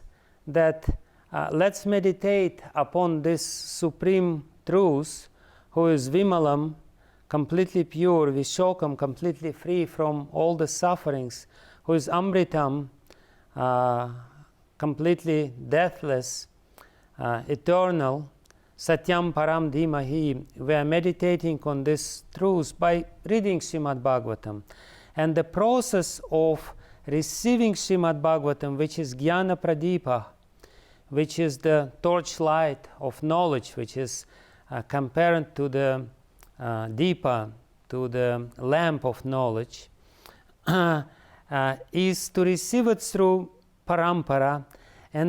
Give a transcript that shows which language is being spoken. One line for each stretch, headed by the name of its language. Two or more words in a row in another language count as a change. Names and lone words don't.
English: that let's meditate upon this supreme truth, who is vimalaṁ, completely pure, viśokam, completely free from all the sufferings, who is amṛtaṁ, completely deathless, eternal,
Sanskrit: satyaṁ paraṁ dhīmahi.
English: We are meditating on this truth by reading Śrīmad Bhagavatam. And the process of receiving Śrīmad Bhagavatam, which is jñāna-pradīpaḥ, which is the torchlight of knowledge, which is compared to the deepa, to the lamp of knowledge, is to receive it through parampara.